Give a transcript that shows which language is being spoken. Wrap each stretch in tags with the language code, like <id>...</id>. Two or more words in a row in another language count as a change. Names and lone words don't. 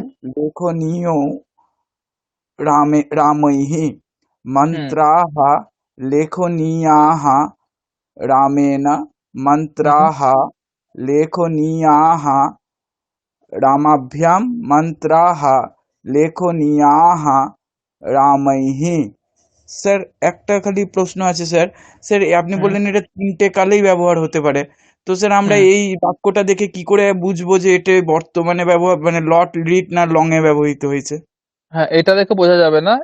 <sa>लेखनीयो रामैः হুম मन्त्राः लेखनीयाः रामेण হুম मन्त्राः लेखनीयाः रामाभ्याम् मन्त्राः लेखनीयाः রামাইহ।</sa> <bn>স্যার, একটা খালি প্রশ্ন আছে স্যার। স্যার, আপনি হুম বললেন এটা তিনটে কালেই ব্যবহার হতে পারে। তো স্যার, আমরা হুম এই বাক্যটা দেখে কি করে বুঝবো যে এটা বর্তমানে ব্যবহার মানে লট রিড না লং এ ব্যবহৃত হয়েছে? হ্যাঁ, এটা দেখে বোঝা যাবে না।</bn>